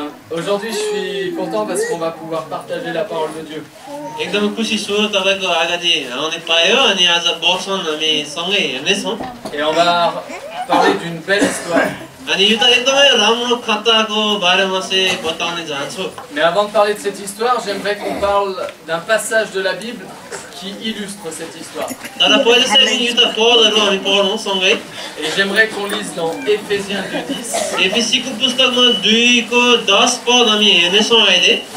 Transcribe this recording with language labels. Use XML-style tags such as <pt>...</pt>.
<fr>Aujourd'hui, je suis content parce qu'on va pouvoir partager la parole de Dieu.</fr> <ne>एकदम खुसी छु तपाईको अगाडि आउने पायो अनि आज बर्छन् हामी सँगै हेर्नेछौँ</ne> <fr>Et on va parler d'une belle histoire.</fr> <ne>अनि यो त एकदमै राम्रो कथाको बारेमा चाहिँ बताउने चाहन्छु.</ne> <fr>Mais avant de parler de cette histoire, j'aimerais qu'on parle d'un passage de la Bible qui illustre cette histoire.</fr> <ne>तर पहिले चाहिँ यो त पदहरु हामी पढौँ सँगै.</ne> <fr>Et j'aimerais qu'on lise dans Éphésiens 2:10.</fr> <ne>एफिसीको पुस्तकमा 2 को 10 पद हामी हेर्नेछौँ अहिले.</ne>